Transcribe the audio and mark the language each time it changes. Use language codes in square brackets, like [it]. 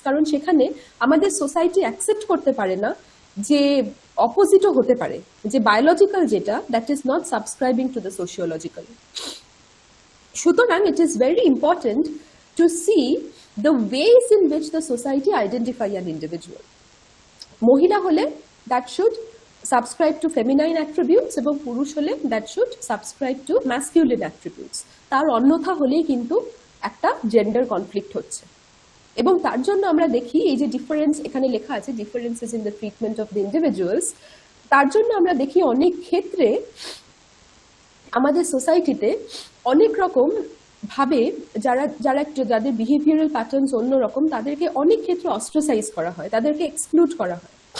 [bn] কারণ সেখানে আমাদের সোসাইটি অ্যাকসেপ্ট করতে পারে না যে অপোজিটও হতে পারে, যে বায়োলজিক্যাল যেটা [en] That is not subscribing to the sociological. [bn] সুতরাং [en] It is very important to see the ways in which the society identify an individual. [bn] মহিলা হলে [en] that should subscribe to feminine attributes, [bn] এবং পুরুষ হলে [en] that should subscribe to masculine attributes. [bn] তার অন্যথা হলেই কিন্তু একটা জেন্ডার কনফ্লিক্ট হচ্ছে। এবং তার জন্য আমরা দেখি এই যে ডিফারেন্স এখানে লেখা আছে, [en] differences in the treatment of the individuals, [bn] তার জন্য আমরা দেখি অনেক ক্ষেত্রে আমাদের সোসাইটিতে অনেক রকম ভাবে যাদের বিহেভিয়ারাল প্যাটার্নস অন্যরকম, তাদেরকে অনেক ক্ষেত্রে অস্ট্রাসাইজ করা হয়, তাদেরকে এক্সক্লুড করা হয়।